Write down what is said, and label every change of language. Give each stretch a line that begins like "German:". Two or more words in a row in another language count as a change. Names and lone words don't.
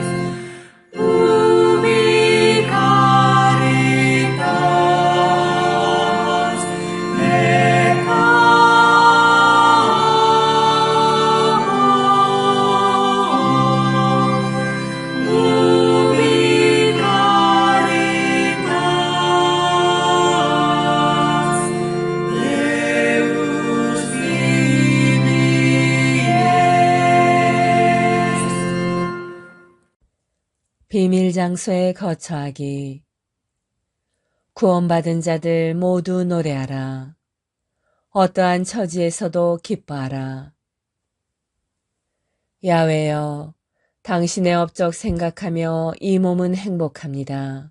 Latin: Ubi caritas et amor. Ubi caritas Deus ibi es.
Korean: 비밀 장소에 거처하기. 구원받은 자들 모두 노래하라. 어떠한 처지에서도 기뻐하라. 야훼여, 당신의 업적 생각하며 이 몸은 행복합니다.